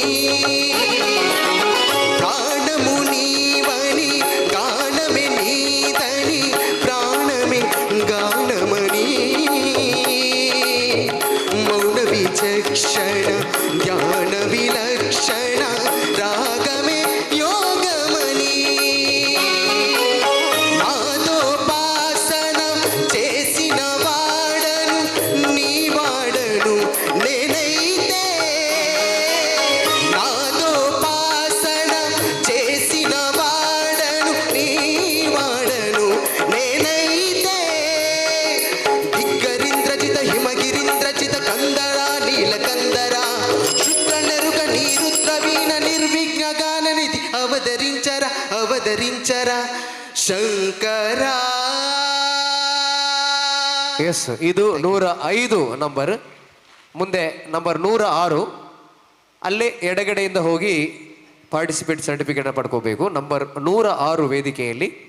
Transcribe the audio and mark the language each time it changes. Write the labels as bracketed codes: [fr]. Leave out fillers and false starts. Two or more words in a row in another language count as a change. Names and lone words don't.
[te] ప్రాణమును ఈవని గానమే నీదని ప్రాణమే గానమని మౌన విచక్షణ ధ్యాన విలక్షణ రాగమే యోగమని నాదోపాసన చేసిన వాడను నీ వాడను నేనైతే నాదోపాసన చేసిన వాడను నీ వాడను నేనైతే దిగ్గరింద్రజిత హిమగిరింద్రజిత కందర నీలకందర శుక్ర నెరుక నీరుద్ర వీణ నిర్విఘ్న గాననిధి అవతరించర అవతరించర ಶಂಕರ. [kn] ಎಸ್, ಇದು 105 ನಂಬರ್. ಮುಂದೆ ನಂಬರ್ 106 ಅಲ್ಲೇ ಎಡಗಡೆಯಿಂದ ಹೋಗಿ [en] participate certificate [kn] ಪಡ್ಕೋಬೇಕು. ನಂಬರ್ 106 ವೇದಿಕೆಯಲ್ಲಿ.